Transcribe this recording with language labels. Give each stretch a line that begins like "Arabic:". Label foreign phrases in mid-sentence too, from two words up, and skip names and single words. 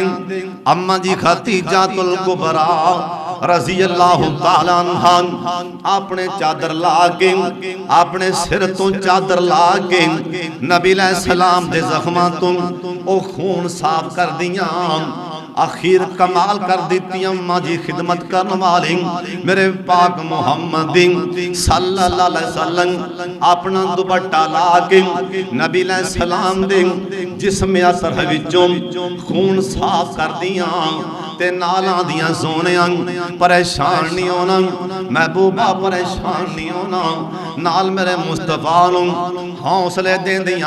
Punjabi: اماں جی خدیجۃ الکبریٰ
Arabic: رضي الله تعالى عنها
Punjabi: اپنے چادر لا کے، اپنے سر تو چادر لا کے نبی
Arabic: عليه السلام
Punjabi: دے زخماں تو او خون صاف کر دیاں. آخر کمال کر دی اماں جی خدمت کرنے والی میرے پاک محمد
Arabic: صلى الله عليه وسلم
Punjabi: اپنا دوپٹہ لا کے نبی
Arabic: عليه السلام
Punjabi: دے جسم اثر وچوں خون صاف کر دیاں تے نالاں دیاں سوہنیاں پریشان نہیں ہونا، محبوبا پریشان نہیں ہونا، نال میرے مصطفیٰ نو حوصلے دیندیاں.